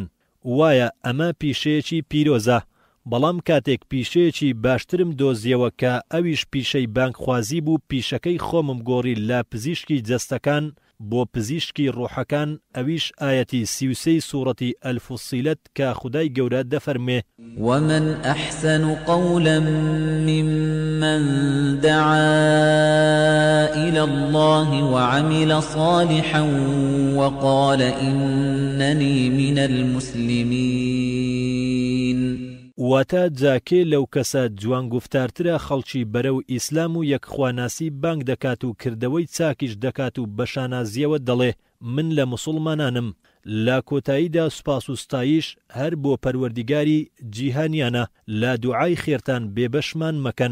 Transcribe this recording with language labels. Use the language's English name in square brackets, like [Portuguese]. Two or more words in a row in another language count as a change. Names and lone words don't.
[Central Kurdish] وایە ئەمە پیشەیەکی پیرۆزە بەڵام کاتێک پیشەیەکی باشترم دۆزیەوە کە ئەویش پیشەی بانکخوازی بوو پیشەکەی خۆمم گۆڕی لە پزیشکی جەستەکان بۆ پزیشکی ڕوحەکان ئەویش ئایەتی 33 سوورەتی ئەلفوسیلەت کە خودای گەورە دەفەرمێ [Arabic] ومن أحسن قولا ممن دعا إلى الله وعمل صالحا وقال إنني من المسلمين [Central Kurdish] واتە جاکێ لەو کەسە جوان گفتارترە خەڵکی بەرەو ئیسلام و یەکخواناسی بانگ دەکات و کردەوەی چاکیش دەکات و بەشانازیەوە دەڵێ من لە موسڵمانانم لا کۆتاییدا سوپاس و ستایش هەر بۆ پەروەردیگاری جیهانیانە لا دوعای خێرتان بێبەشمان مەکەن